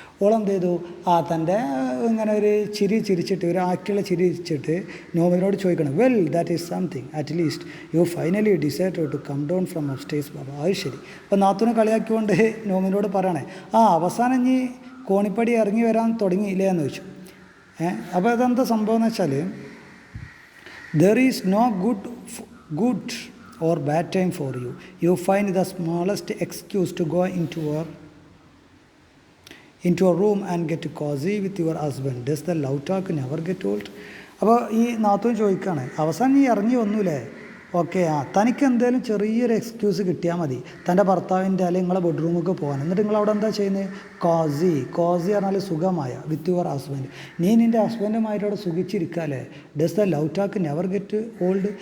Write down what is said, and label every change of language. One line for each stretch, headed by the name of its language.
Malayalam: ഓളെന്ത് ചെയ്തു, തൻ്റെ ഇങ്ങനെ ഒരു ചിരിച്ചിട്ട് ഒരു ആക്റ്റുള്ള ചിരിച്ചിട്ട് നോമിനോട് ചോദിക്കണം,
English: Well that is something, at least you finally decide to come down from upstairs baba.
Malayalam: അത് ശരി. അപ്പോൾ നാത്തൂനെ കളിയാക്കിക്കൊണ്ട് നോമിനോട് പറയണേ, അവസാനം ഇനി കോണിപ്പടി ഇറങ്ങി വരാൻ തുടങ്ങിയില്ലേ എന്ന് ചോദിച്ചു. അപ്പോൾ അതെന്താ സംഭവം എന്ന് വെച്ചാൽ,
English: There is no good or bad time for you. You find the smallest excuse to go into a room and get cozy with your husband. Does the love talk never get old?
Malayalam: അപ്പോൾ ഈ നാത്തൂൻ ചോദിക്കുകയാണ്, അവസാനം നീ ഇറങ്ങി വന്നൂലേ, okay തനിക്ക് എന്തെങ്കിലും ചെറിയൊരു എക്സ്ക്യൂസ് കിട്ടിയാൽ മതി തൻ്റെ ഭർത്താവിൻ്റെ അല്ലെങ്കിൽ നിങ്ങളെ ബെഡ്റൂമൊക്കെ പോകാൻ. എന്നിട്ട് നിങ്ങളവിടെ എന്താ ചെയ്യുന്നത്, കോസി പറഞ്ഞാൽ സുഖമായ
English: With your husband.
Malayalam: നീ നിൻ്റെ ഹസ്ബൻഡുമായിട്ടവിടെ സുഖിച്ചിരിക്കാല്ലേ.
English: Does the love talk never get old.